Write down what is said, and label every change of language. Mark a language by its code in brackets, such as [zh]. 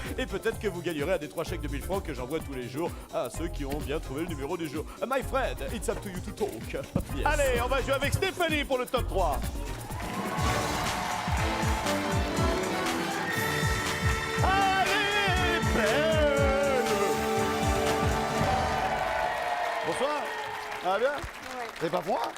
[fr] Et peut-être que vous gagnerez un des 3 chèques de 1000 francs que j'envoie tous les jours à ceux qui ont bien trouvé le numéro du jour. [en] My friend, it's up to you to talk. Yes. [fr] Allez, on va jouer avec Stéphanie pour le top 3. Allez, belle. Bonsoir. Ça va bien? Ouais. Vous avez pas froid?